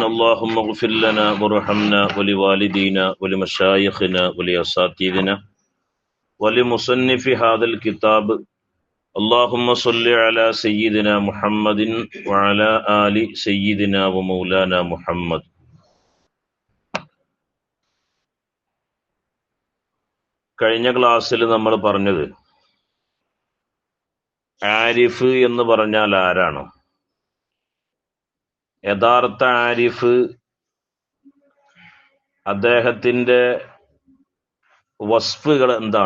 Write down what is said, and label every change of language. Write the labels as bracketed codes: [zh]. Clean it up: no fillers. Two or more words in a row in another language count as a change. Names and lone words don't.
[ar] اللهم اغفر لنا وارحمنا ولوالدينا ولمشايخنا ولأساتذتنا ولمصنف هذا الكتاب. اللهم صل على سيدنا محمد وعلى آل سيدنا ومولانا محمد. [ml] കഴിഞ്ഞ ക്ലാസ്സിൽ നമ്മൾ പറഞ്ഞത് ആരിഫ് എന്ന് പറഞ്ഞാൽ ആരാണ്? യഥാർത്ഥ ആരിഫ് അദ്ദേഹത്തിന്റെ വസ്ഫുകൾ എന്താണ്?